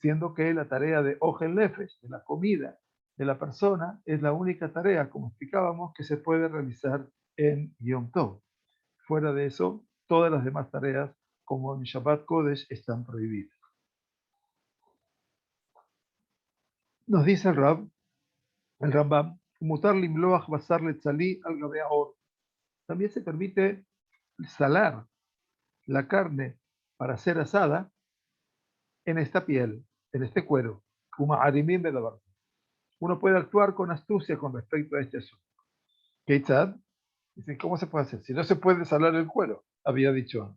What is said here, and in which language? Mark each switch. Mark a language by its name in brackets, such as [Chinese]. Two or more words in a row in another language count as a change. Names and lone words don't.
[Spanish] siendo que la tarea de [Hebrew] אוכל נפש, [Spanish] de la comida de la persona, es la única tarea, como explicábamos, que se puede realizar en Yom Tov. Fuera de eso, todas las demás tareas, como en [Hebrew] שבת קודש, [Spanish] están prohibidas. Nos dice el Rambam, [Hebrew] מותר למלוח בשר לצלי על גבי העור. [Spanish] También se permite salar la carne para ser asada en esta piel, en este cuero. Uno puede actuar con astucia con respecto a este asunto. Keitzad, dice, ¿cómo se puede hacer? Si no se puede salar el cuero, había dicho.